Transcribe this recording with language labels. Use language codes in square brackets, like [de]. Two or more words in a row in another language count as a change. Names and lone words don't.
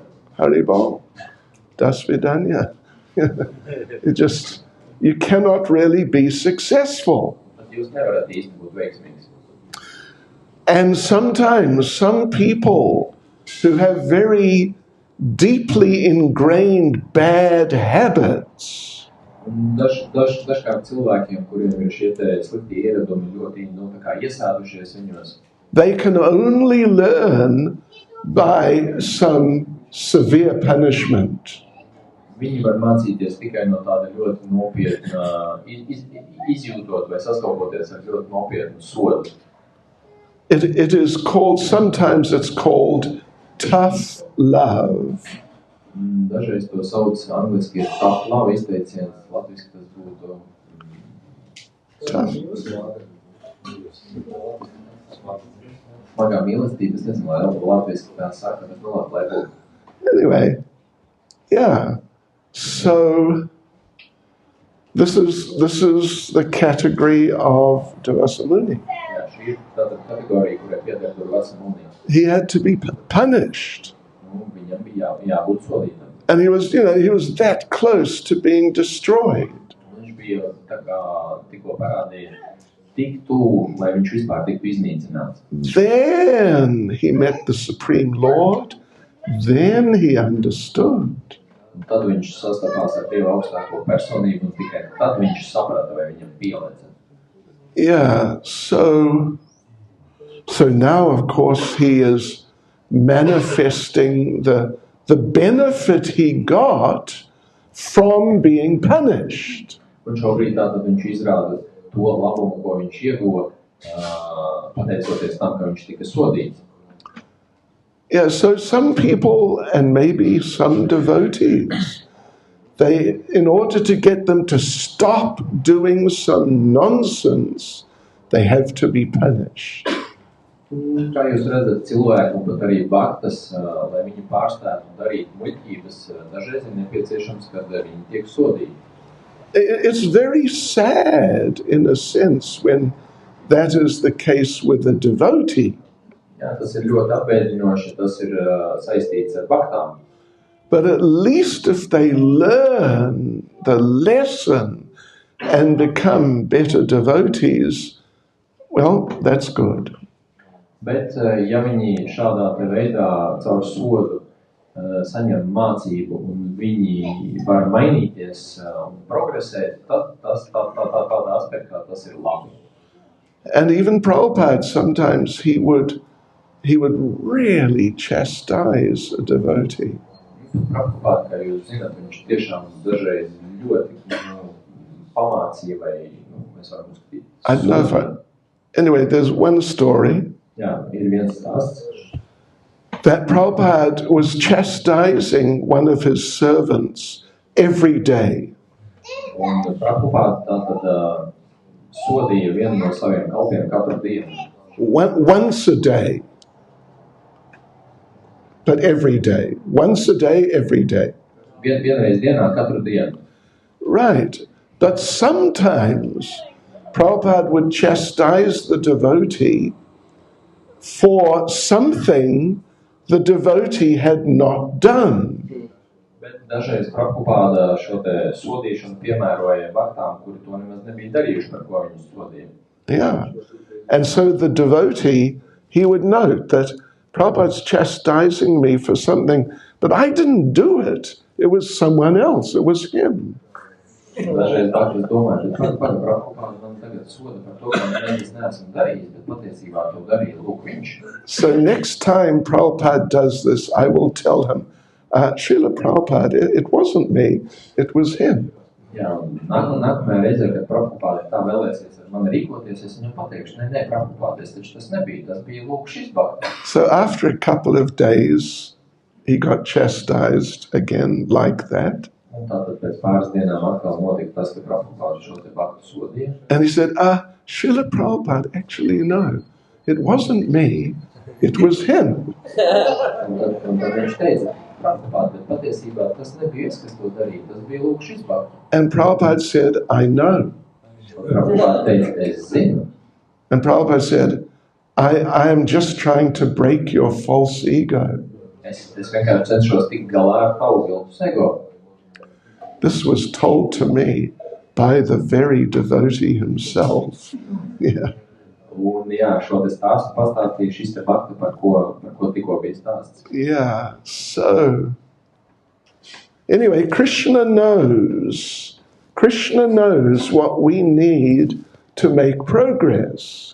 [ru] Haribol, до свидания. [en] You cannot really be successful. [lv] Tad jūs nevarat īsti būt veiksmīgs. [en] And sometimes some people who have very deeply ingrained bad habits, [lv] Dažkārt cilvēkiem, kuriem ir šie te slikti ieradumi ļoti tā kā iesādušies viņos, [en] they can only learn by some severe punishment. [lv] viņi var mācīties tikai no tāda ļoti nopietna, izjūtot vai sastopoties ar ļoti nopietnu sodu. [en] It is called, sometimes it's called tough love. [lv] Dažreiz to sauc angliski ir [en] tough love [lv] izteiciens, latviski tas būtu [en] Tough. [lv] smagā mīlestība, es nezinu, lai latviski tā saka, bet lai būtu. [en] Anyway, yeah. So this is the category of Dvasamuni. [lv] Jā, šī ir tāda kategorija, kurai pieder Dvasamuni. [en] He had to be punished. [lv] Viņam bija jābūt sodītam. [en] And he was that close to being destroyed. [lv] Viņš bija tā kā tikko parādīja tik tuvu, lai viņš vispār tiktu iznīcināts. [en] Then he met the Supreme Lord. Then he understood. [lv] Un tad viņš sastapās ar Dievu augstāko personību un tikai tad viņš saprata, vai viņam pielēca. [en] Yeah, so now of course he is manifesting the benefit he got from being punished. [lv] Un šobrīd tātad viņš izrāda to labumu, ko viņš ieguva, pateicoties tam, ka viņš tika sodīts. [en] Yeah, so some people and maybe some devotees, they, in order to get them to stop doing some nonsense, they have to be punished. [lv] Kā jūs redzat, cilvēku un pat arī bhaktas, lai viņi pārstātu darīt muļķības, dažreiz ir nepieciešams, kad viņi tiek sodīti. [en] It's very sad in a sense when that is the case with a devotee. [lv] Jā, tas ir ļoti apbēdinoši, tas ir saistīts ar bhaktām. [en] But at least if they learn the lesson and become better devotees, well, that's good. [lv] Bet, ja viņi šādā te veidā caur sodu saņem mācību un viņi var mainīties un progresēt, tad tādā aspektā tas ir labi. [en] And even Prabhupada, sometimes he would really chastise a devotee. [lv] Prabhupada, kā jūs zināt, viņš tiešām dažreiz ļoti pamācīja vai mēs varam uzskatīt. [en] I don't know if anyway, there's one story. [lv] Jā, ir viens stāsts. [en] That Prabhupada was chastising one of his servants every day. [lv] Un Prabhupada tātad sodīja vienu no saviem kalpiem katru dienu. [en] Once a day. But every day. Once a day, every day. [lv] Vienreiz dienā katru dienu. [en] Right. But sometimes Prabhupada would chastise the devotee for something the devotee had not done. [lv] Bet dažreiz Prabhupada šo te sodīšanu piemēroja bhaktām, kuri to nemaz nebija darījuši, par ko viņus sodīja. [en] Yeah. And so the devotee, he would note that Prabhupada's chastising me for something, but I didn't do it. It was someone else. It was him. [lv] Dažreiz bhaktis domāja, ka Prabhupada man tagad soda par to, ka es neesmu darījis, bet patiesībā to darīja lūk viņš. [en] So next time Prabhupada does this, I will tell him, Srila Prabhupada, it wasn't me, it was him. [lv] Jā, un nākamajā reizē, kad Prabhupada tā vēlēsies ar mani rīkoties, es viņam pateikšu, ne, Prabhupada, tas nebija, tas bija lūk šis bhaktis. [en] So after a couple of days, he got chastised again like that. [lv] Un tātad pēc pāris dienām atkal notika tas, ka Prabhupāda šo te bhaktu sodīja. [en] And he said, Srila Prabhupada, actually, no, it wasn't me, it was him. [lv] Un tad viņš teica, Prabhupāda, bet patiesībā tas nebija es, kas to darīja, tas bija lūk šis bhaktu. [en] And Prabhupada said, I know. [lv] Prabhupāda teica, es zinu. [en] And Prabhupada said, I am just trying to break your false ego. [lv] Es vienkārši cenšos tikt galā ar tavu viltus ego. [en] This was told to me by the very devotee himself. Yeah. [lv] Un jā, šo te stāstu pastāstīja šis te bhakta, par ko tikko bija stāsts. [en] Yeah, so anyway, Krishna knows what we need to make progress.